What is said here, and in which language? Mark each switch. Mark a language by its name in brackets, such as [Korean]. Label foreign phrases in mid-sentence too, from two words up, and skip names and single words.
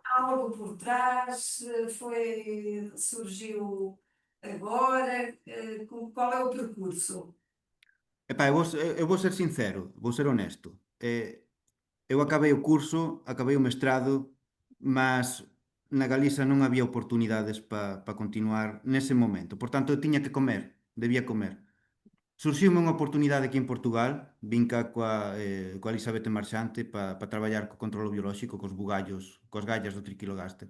[Portuguese] algo por trás? Surgiu agora? Qual é o percurso? Epá, eu vou ser sincero, vou ser honesto. [Galician] Eu acabei o curso, acabei o mestrado, mas na Galiza non había oportunidades para continuar nese momento. Por tanto, eu tiña que comer, debía comer. Surxiume unha oportunidade aquí en Portugal, vin cá coa Elisabete Marchante para traballar co controlo biolóxico, cos bugallos, cos gallas do triquilogaster.